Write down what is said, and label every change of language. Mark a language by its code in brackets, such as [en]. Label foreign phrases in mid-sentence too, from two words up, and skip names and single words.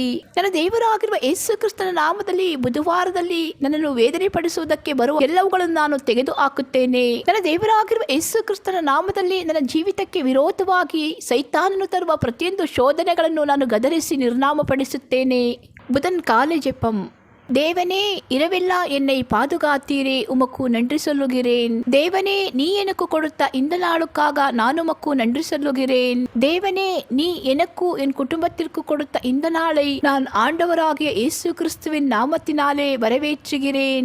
[kn] ನನ್ನ ದೇವರಾಗಿರುವ ಯೇಸು ಕ್ರಿಸ್ತನ ನಾಮದಲ್ಲಿ ಬುಧವಾರದಲ್ಲಿ ನನ್ನನ್ನು ವೇದನೆ ಪಡಿಸುವುದಕ್ಕೆ ಬರುವ ಎಲ್ಲವುಗಳನ್ನು ನಾನು ತೆಗೆದು ನನ್ನ ದೇವರಾಗಿರುವ ಯೇಸು ಕ್ರಿಸ್ತನ ನಾಮದಲ್ಲಿ ನನ್ನ ಜೀವಿತಕ್ಕೆ ವಿರೋಧವಾಗಿ ಸೈತಾನನು ತರುವ ಪ್ರತಿಯೊಂದು ಶೋಧನೆಗಳನ್ನು ನಾನು ಗದರಿಸಿ ನಿರ್ನಾಮಪಡಿಸುತ್ತೇನೆ. [ta] புதன் காலை ஜெபம். தேவனே, இரவெல்லாம் என்னை பாதுகாத்தீரே, உமக்கு நன்றி சொல்லுகிறேன். தேவனே, நீ எனக்கு கொடுத்த இந்த நாளுக்காக நான் உமக்கு நன்றி சொல்லுகிறேன். தேவனே, நீ எனக்கு என் குடும்பத்திற்கு கொடுத்த இந்த நாளை நான் ஆண்டவராகிய இயேசு கிறிஸ்துவின் நாமத்தினாலே வரவேற்றுகிறேன்.